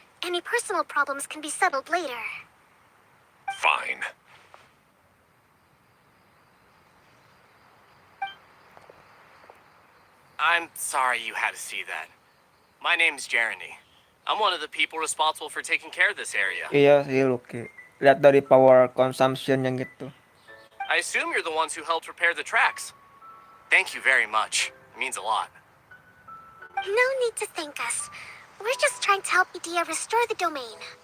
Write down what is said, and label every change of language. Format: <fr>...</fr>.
<en>Any personal problems can be settled later. Fine. I'm sorry you had to see that. My name's Jeremy. I'm one of the people responsible for taking care of this area.</en> <id>Iya sih Lucky. Lihat dari power consumption yang gitu.</id> <en>I assume you're the ones who helped repair the tracks. Thank you very much. It means a lot. No need to thank us. We're just trying to help Idea restore the domain.</en>